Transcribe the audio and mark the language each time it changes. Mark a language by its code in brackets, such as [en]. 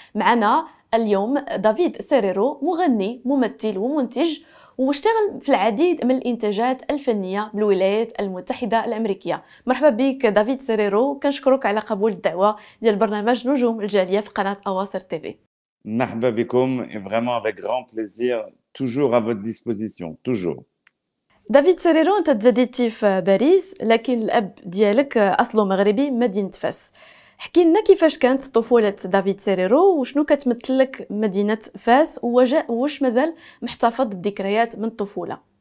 [ar] معنا اليوم دافيد سيريرو، مغني ممثل ومنتج، واشتغل في العديد من الإنتاجات الفنية بالولايات المتحدة الأمريكية. مرحبا بك دافيد سيريرو، كنشكرك على قبول الدعوة ديال برنامج نجوم الجالية في قناة أواصر تيفي. Marhaba Bekoum, [fr] et vraiment avec grand plaisir, toujours à votre disposition, toujours. [ar] دافيد سيريرو، انت تزاديتي في باريس لكن الاب ديالك اصله مغربي من مدينه فاس. احكي لنا كيفاش كانت طفوله دافيد سيريرو وشنو كتمثل لك مدينه فاس، واش مازال محتفظ بذكريات من الطفوله؟